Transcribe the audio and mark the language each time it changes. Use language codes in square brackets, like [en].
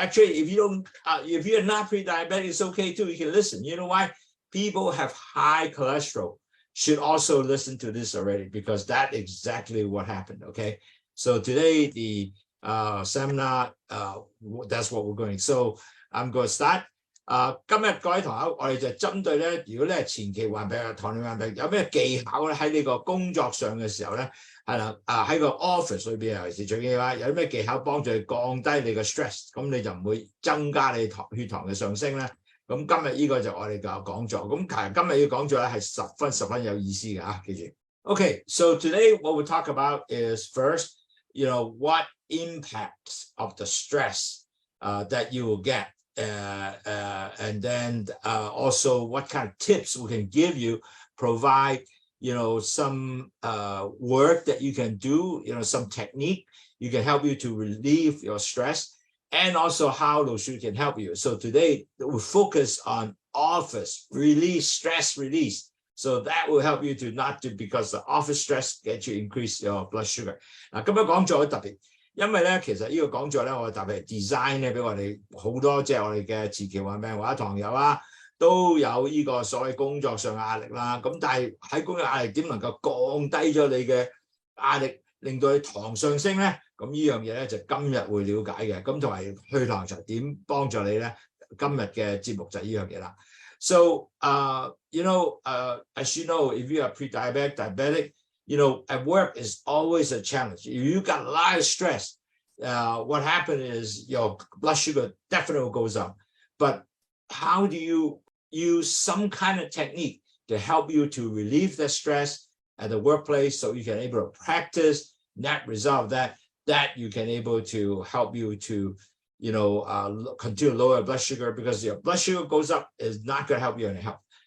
[en] Actually, if you're not pre-diabetic, it's okay too. You can listen. You know why? People have high cholesterol should also listen to this already, because that's exactly what happened. Okay. So today the seminar, that's what we're going. So I'm going to start. [yue] 今日各位同學，我哋就針對咧，如果你係前期患病、糖尿病，有咩技巧咧喺呢個工作上嘅時候咧，係啦，喺個 office 裏邊尤其是最緊要啦，有啲咩技巧幫助你降低你嘅 stress， 咁你就唔會增加你血糖嘅上升咧。咁今日呢個就我哋嘅講座，咁其實今日呢個講座咧係十分有意思嘅嚇，記住。 [en] Okay, so today what we talk about is first, what impacts of the stress that you will get. And then also what kind of tips we can give you, provide, some work that you can do, some technique you can help you to relieve your stress, and also how Lowsutea can help you. So today we focus on office release, stress release. So that will help you to not to, because the office stress gets you increase your blood sugar. [yue] 嗱，今日講座好特別。因為咧，其實呢個講座咧，我特別 design 咧俾我哋好多，即係我哋嘅前期患病或者糖友啊，都有呢個所謂工作上嘅壓力啦。咁但係喺工作壓力點能夠降低咗你嘅壓力，令到你糖上升咧？咁呢樣嘢咧就今日會了解嘅。咁同埋去糖就點幫助你咧？今日嘅節目就係呢樣嘢啦。 [en] So, you know, as you know, if you are pre-diabetic, diabetic, you know, at work is always a challenge. If you got a lot of stress, what happened is your blood sugar definitely goes up. But how do you use some kind of technique to help you to relieve the stress at the workplace so you can able to practice net result that you can able to help you to continue to lower blood sugar, because your blood sugar goes up is not going to help you in health.